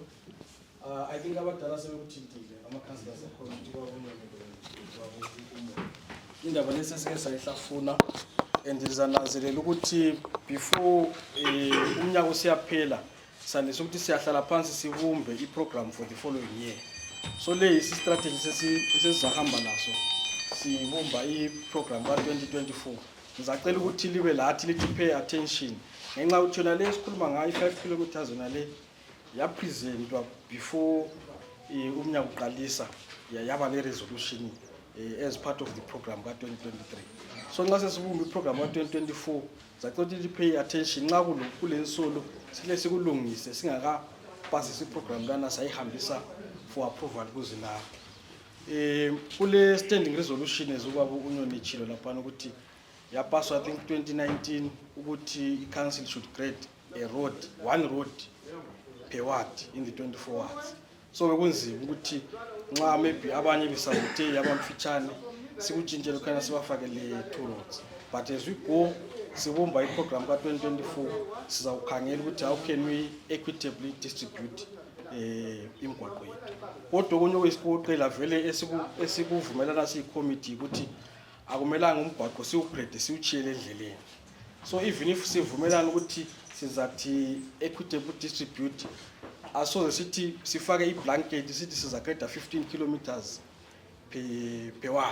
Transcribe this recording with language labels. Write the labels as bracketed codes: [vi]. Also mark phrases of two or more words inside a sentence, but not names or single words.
[en] I think [nd] abadala sebekuthintile ama-councillors akhona ukuthi indaba lesesike sayihlafuna and sizananzelela ukuthi before umnyaka usiyaphela sanisa ukuthi siyahlala phansi sibumbe i-program [en] for the following year. [nd] So le isi-strategy sesizahamba naso sibumba i-program ka-2024. Ngizacela ukuthi libe lathi lithi [en] pay attention [nd] ngenxa yokuthi yona le esikhuluma ngayo i-5 kilometers yona le yapresentwa before umnyaka uqalisa yaba ne-resolution [en] as part of the program [nd] ka-2023. So nxa sesibumba i-program ka-2024 zacela ukuthi [en] pay attention [nd] nxa kule nsolo sile sikulungise singakapasisi i-program lana sayihambisa [en] for approval [nd] kuzinara. [en] Kule standing resolution [nd] ezubaba uNyoni Chilo laphana ukuthi yapaswa [en] I think 2019 ukuthi i-council should create a road, 1 road per ward in the 24 wards. [nd] So bekunzima ukuthi nxa maybe abanye besabute abamfitshane sikutshintshele khona sibafakele 2 roads. [en] But as we go [nd] sibumba i-program ka-2024 sizawukhangela ukuthi [en] how can we equitably distribute [nd] imigwaqo yethu. Kodwa okunye okuyisiqoqela vele esikuvumelana siyi-committee ukuthi akumelanga umgwaqo siwugrade siwuchiyele endleleni. [en] So even if [nd] sivumelana ukuthi sizathi [en] equitable distribute [nd] asoze sithi sifake i-blanket sithi sizagrade 15 [en] kilometers per ward.